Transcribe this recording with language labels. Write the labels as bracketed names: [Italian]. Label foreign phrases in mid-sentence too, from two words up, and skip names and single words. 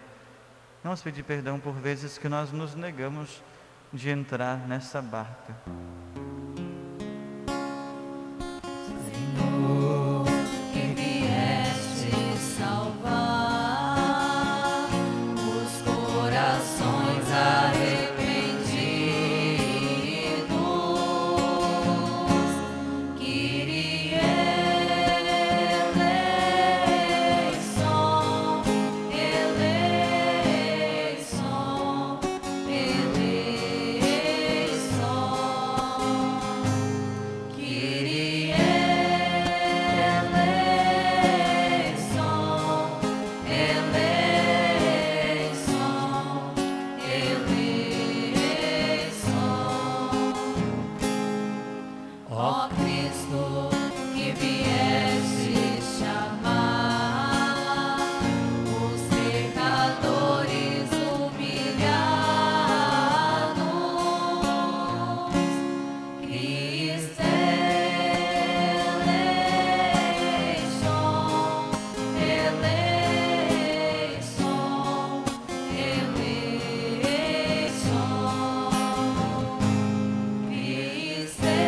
[Portuguese] Vamos pedir perdão por vezes que nós nos negamos de entrar nessa barca. Senhor, que vieste salvar os corações arrependidos, [Greek] Κύριε ελέησον, ελέησον, ελέησον, Κύριε ελέησον, ελέησον, ελέησον. [Portuguese] Ó Cristo, que vieste chamar os pecadores humilhados, [Greek] Χριστέ ελέησον, ελέησον, ελέησον, [Portuguese] Cristo